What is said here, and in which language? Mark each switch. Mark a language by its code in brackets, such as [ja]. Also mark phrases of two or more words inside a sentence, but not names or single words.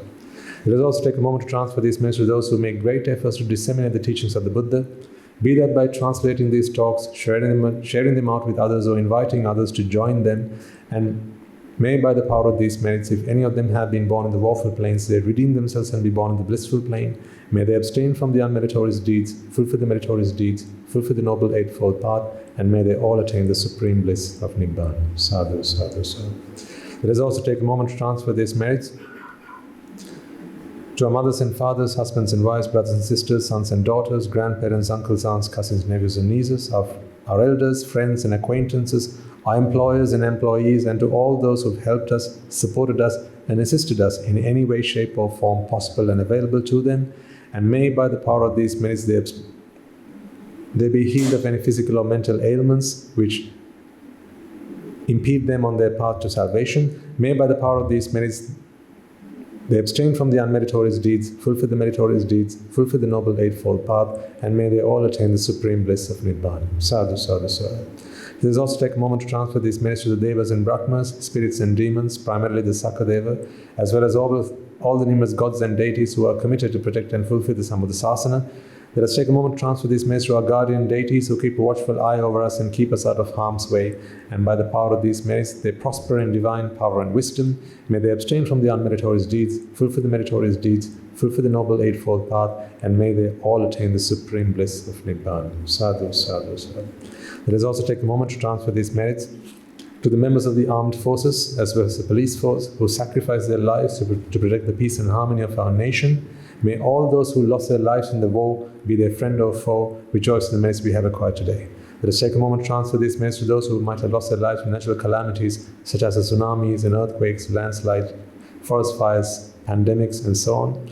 [en] Let us also take a moment to transfer these merits to those who make great efforts to disseminate the teachings of the Buddha, be that by translating these talks, sharing them out with others or inviting others to join them, and may by the power of these merits, if any of them have been born in the woeful planes, they redeem themselves and be born in the blissful plane. May they abstain from the unmeritorious deeds, fulfill the meritorious deeds, fulfill the Noble Eightfold Path, and may they all attain the Supreme Bliss of Nibbāna. [pi] Sadhu, sadhu, sadhu. [en] Let us also take a moment to transfer these merits to our mothers and fathers, husbands and wives, brothers and sisters, sons and daughters, grandparents, uncles, aunts, cousins, nephews and nieces, our elders, friends and acquaintances, our employers and employees, and to all those who have helped us, supported us, and assisted us in any way, shape or form possible and available to them. And may by the power of these merits they be healed of any physical or mental ailments which impede them on their path to salvation. May by the power of these merits they abstain from the unmeritorious deeds, fulfill the meritorious deeds, fulfill the Noble Eightfold Path, and may they all attain the Supreme Bliss of Nibbāna. [pi] Sadhu, sadhu, sadhu. [en] Let us also take a moment to transfer these merits to the Devas and Brahmas, spirits and demons, primarily the Sakadeva, as well as all the numerous gods and deities who are committed to protect and fulfill the Sambuddhasasana. Let us take a moment to transfer these merits to our guardian deities who keep a watchful eye over us and keep us out of harm's way. And by the power of these merits, they prosper in divine power and wisdom. May they abstain from the unmeritorious deeds, fulfill the meritorious deeds, fulfill the Noble Eightfold Path, and may they all attain the Supreme Bliss of Nibbāna. [pi] Sadhu, sadhu, sadhu. [en] Let us also take a moment to transfer these merits to the members of the armed forces as well as the police force who sacrifice their lives to protect the peace and harmony of our nation. May all those who lost their lives in the war, be their friend or foe, rejoice in the merits we have acquired today. Let us take a moment to transfer these merits to those who might have lost their lives in natural calamities such as the tsunamis and earthquakes, landslides, forest fires, pandemics and so on.